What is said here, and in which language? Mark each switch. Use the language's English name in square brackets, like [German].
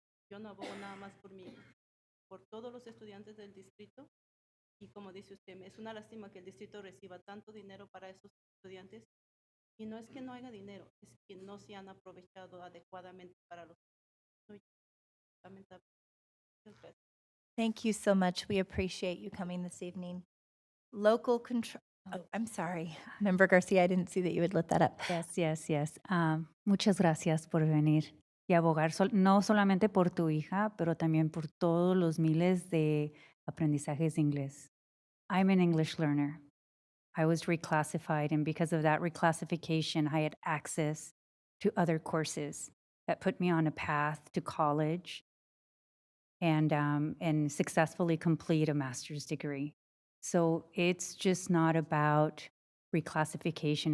[Spanish] Yo no abogo nada más por mí, por todos los estudiantes del distrito y como dice usted, es una lástima que el distrito reciba tanto dinero para esos estudiantes y no es que no haya dinero, es que no se han aprovechado adecuadamente para los estudiantes. [English] Thank you so much. We appreciate you coming this evening. Local control, I'm sorry. Member Garcia, I didn't see that you had lit that up. Yes. [Spanish] Muchas gracias por venir y abogar no solamente por tu hija, pero también por todos los miles de aprendizajes de inglés. [English] I'm an English learner. I was reclassified, and because of that reclassification, I had access to other courses that put me on a path to college and successfully complete a master's degree. So it's just not about reclassification.